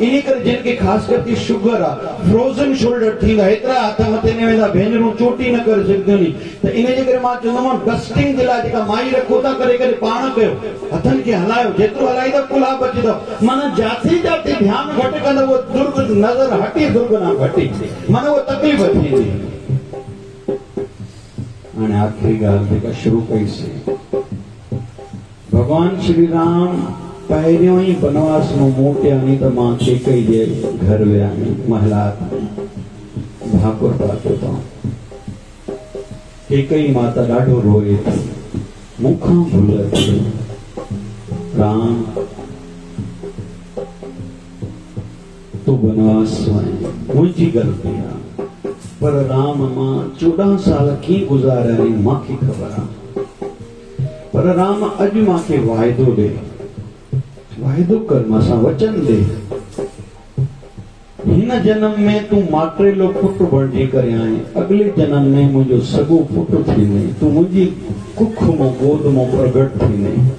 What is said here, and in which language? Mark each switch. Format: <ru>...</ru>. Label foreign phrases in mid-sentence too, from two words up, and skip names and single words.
<sd>इन करे जिन खे ख़ासि करके शुगर आहे,</sd> <en>frozen shoulder</en> <sd>थींदा, हेतिरा हथ मथे न वेंदा, भेनरूं चोटी न करे सघंदियूं नी। त इन जे करे मां चवंदोमांव, डस्टिंग जे लाइ जेका माई रखो था, करे करे पाण कयो, हथनि खे हलायो, जेतिरो हलाईंदव कुल्हा बचंदव। माना</sd> <hi>जाते जाते</hi> <sd>ध्यानु घटि कंदव,</sd> <hi>उहो नज़र हटी, दुर्घटना घटी,</hi> <sd>माना उहा तकलीफ़ थींदी। हाणे आख़िरी ॻाल्हि जेका शुरू कईसीं, भगवान श्री राम पहिरियों ही बनवास में मोटिया नहीं तो मां केकई जे घर विया महलात भाकुर पातो तो केकई माता ॾाढो रोए थी, मूंखां भुल थी, राम तू बनवास वञ, मुंहिंजी ग़लती आहे, पर राम मां 14 साल कीअं गुज़ारिया आहिनि मूंखे ख़बर आहे। पर राम अॼु मूंखे वाइदो ॾे, वाइदो कर, मूंसां वचन ॾे, हिन जन्म में तूं माटेलो पुटु बणिजी करे आहीं, अॻिले जन्म में मुंहिंजो सॻो पुटु थींदे, तूं मुंहिंजी कुख मां गोद मां प्रगट थींदे।</sd>